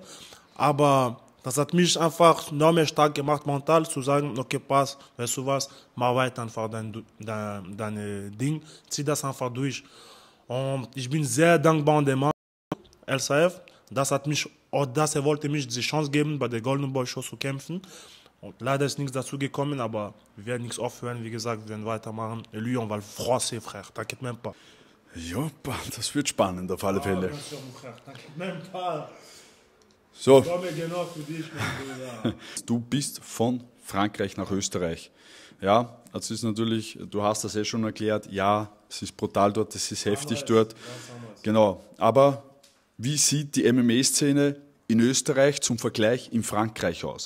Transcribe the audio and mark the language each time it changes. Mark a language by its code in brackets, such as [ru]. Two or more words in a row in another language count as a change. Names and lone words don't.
[de] Aber das hat mich einfach noch mehr stark gemacht, mental zu sagen, okay, pass, weißt du was, mach weiter einfach dein Ding, zieh das einfach durch. Und ich bin sehr dankbar an den Mann, LSAF. Er wollte mich die Chance geben, bei der Golden Boy Show zu kämpfen. Und leider ist nichts dazu gekommen, aber wir werden nichts aufhören. Wie gesagt, wir werden weitermachen. [fr] Et lui, on va le froisser, frère. T'inquiète même pas. [de] Ja, das wird spannend auf alle Fälle. [fr] Bien sûr, mon frère. T'inquiète même pas. [de] So, Ich komme genau für dich, mein Bruder. du bist von Frankreich nach Österreich. Ja, das ist natürlich, du hast das schon erklärt, ja, es ist brutal dort, es ist heftig dort. Genau, aber wie sieht die MMA-Szene in Österreich zum Vergleich in Frankreich aus?